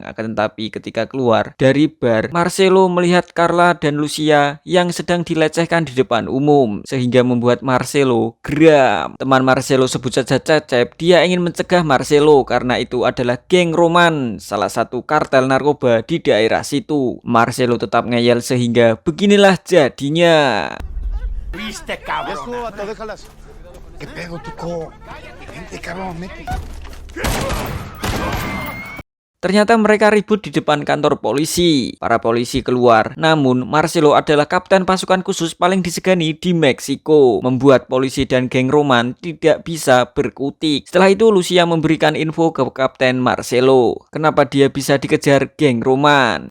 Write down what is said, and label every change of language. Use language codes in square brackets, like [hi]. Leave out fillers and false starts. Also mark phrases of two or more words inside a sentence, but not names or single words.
[id] Akan tetapi ketika keluar dari bar, Marcelo melihat Carla dan Lucia yang sedang dilecehkan di depan umum, sehingga membuat Marcelo geram. Teman Marcelo sebut saja Cecep. Dia ingin mencegah Marcelo karena itu adalah geng Roman, salah satu kartel narkoba di daerah situ. Marcelo tetap ngeyel sehingga beginilah jadinya. [es] ¿Viste, Ya cabrón? estuvo, vato, déjalas. ¿Qué pedo, Tuco? Vente, cabrón, vete. [id] Ternyata mereka ribut di depan kantor polisi. Para polisi keluar, namun Marcelo adalah kapten pasukan khusus paling disegani di Meksiko, membuat polisi dan geng Roman tidak bisa berkutik. Setelah itu Lucia memberikan info ke kapten Marcelo, kenapa dia bisa dikejar geng Roman.